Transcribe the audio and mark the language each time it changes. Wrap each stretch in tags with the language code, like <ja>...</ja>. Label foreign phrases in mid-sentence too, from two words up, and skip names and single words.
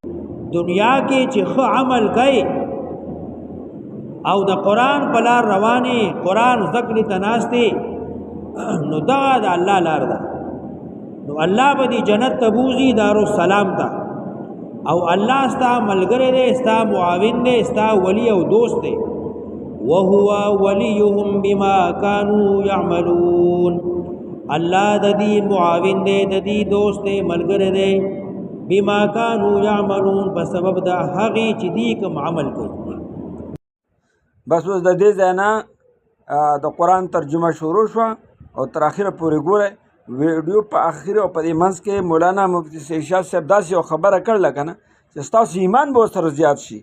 <ps>دنیا کې چې ښه عمل کوي او د قرآن په لار روانې، قرآن زده کړې ته ناستې، نو دغه د الله لار ده. نو الله به دې جنت ته بوځي دارالسلام ته، او الله ستا ملګری دی، ستا معاون دی، ستا ولی او دوست دی.</ps> <ar>وهو وليهم بما كانوا يعملون.</ar> <ps>الله د دې معاون دی، د دې دوست دی، ملګری دی.</ps> <ar>بما كانوا يعملون</ar> <ps>په سبب د هغې چې دوی کوم عمل کوي. بس اوس د دې ځای نه د قرآن ترجمه شروع شوه او تر اخره پورې ګورئ. ویډیو په اخر او په منځ کې مولانا مفتی شیخ صاحب داسې یو خبره کړله که نه چې ستاسو ایمان به ورسره زیات شي.</ps>